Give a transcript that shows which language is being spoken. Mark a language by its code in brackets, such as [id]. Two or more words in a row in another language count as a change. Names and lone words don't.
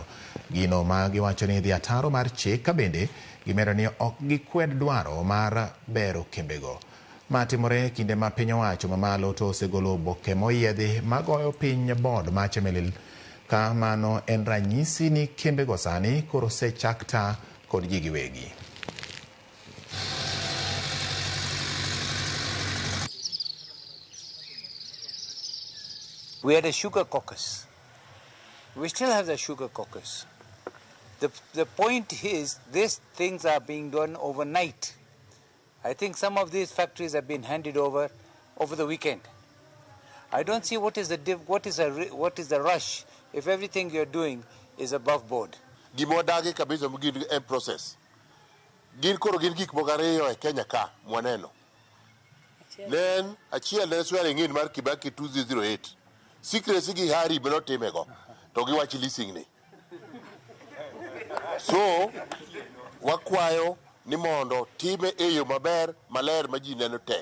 [luo] Gino ma giwacho ni dhi ataro mar chik ka bende gimedo ni ok gikwed dwaro mar bero kembego. Matimore kinde ma piny owacho mamalo to osegolo oboke moyiedhi magoyo piny bod ma chemelil ka mano en ranyisi ni kembego sani koro osechak ta kod ji giwegi. [en] We had a sugar caucus. We still have the sugar caucus. The point is, these things are being done overnight. I think some of these factories have been handed over the weekend. I don't see what is the rush if everything you're doing is above board. [luo] Gimodagi kabisa mugin en process. Gin koro gin gik mogariyo e Kenya ka mwaneno. Nen achiel ne [en] swearing in [luo] mar Kibaki 2008. Secrecy gi hari beno timego. To giwachi leasing ni. So wakwayo ni mondo time eyo maber maler ma ji neno tek.